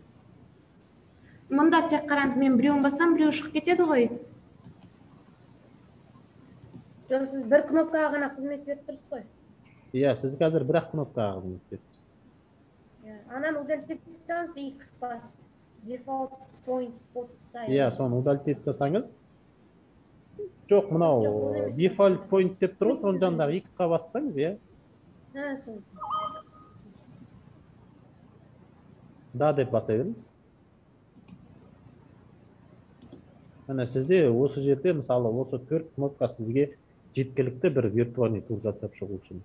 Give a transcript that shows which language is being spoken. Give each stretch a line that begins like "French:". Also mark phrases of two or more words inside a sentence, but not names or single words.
Kazakh: Мында тек қараңыз, мен біреуін бассам, біреуі шығып кетеді ғой. Жоқ, сіз бір кнопкаға ғана қызмет беріп тұрсыз ғой. иә, сіз қазір бір-ақ кнопкаға қызмет бересіз. Анан удалить етіп тұрсаңыз, X басып,
English: default point spot'та.
Kazakh: Иә, соны удалить етіп жасаңыз. Жоқ, мынау
English: default point
Kazakh: деп тұр ғой, соның жанындағы X-қа бассаңыз, иә. Сол. Да деп баса беріңіз. Міне сізде осы жерде, мысалы, осы 4 кнопка сізге жеткілікті бір
Russian: виртуальный тур
Kazakh: жасап шығу үшін.